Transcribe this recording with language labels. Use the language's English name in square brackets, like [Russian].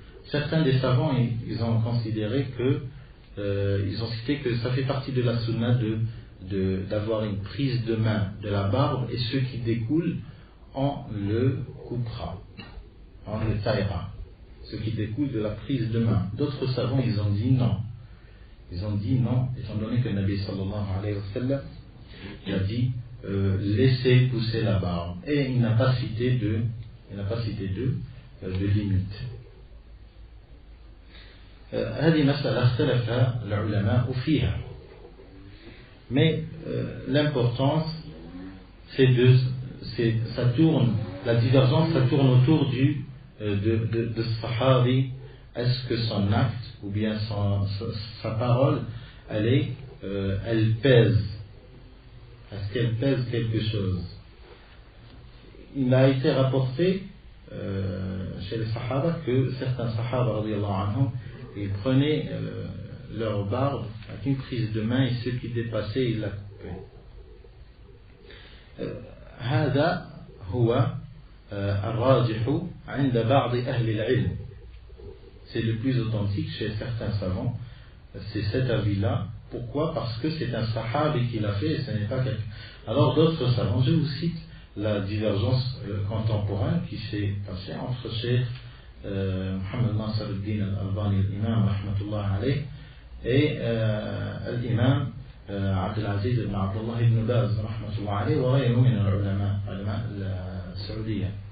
[French] Certains des savants ils ont considéré que ils ont cité que ça fait partie de la sunna d'avoir une prise de main de la barbe, et ce qui découle on le coupera, on le taillera, ce qui découle de la prise de main. D'autres savants ils ont dit non, étant donné que le Nabi sallallahu alayhi wa sallam a dit laissez pousser la barbe, et il n'a pas cité de limite. [Arabic] هذه مسألة اختلف العلماء فيها. [French] Mais l'importance la divergence ça tourne autour de sahabi. Est-ce que son acte ou bien sa parole elle pèse? Est-ce qu'elle pèse quelque chose? Il a été rapporté chez les sahaba que certains sahaba radiyallahu anhum ils prenaient leur barbe avec une prise de main, et ce qui dépassait ils la coupaient. [Arabic] هذا هو الراجح عند بعض أهل العلم. [French] C'est le plus authentique chez certains savants, c'est cet avis-là. Pourquoi? Parce que c'est un sahabi qui l'a fait et ce n'est pas quelqu'un. Alors d'autres savants, je vous cite la divergence contemporaine qui s'est passée entre Cheikh Mohammed Nasser al-Din al-Albani, l'imam rahmatullah alayh, et l'imam Abdelaziz ibn Abdullah ibn Baz rahmatullah alayh, [Arabic] wa ghayruhum min al-ulama al-saoudiya.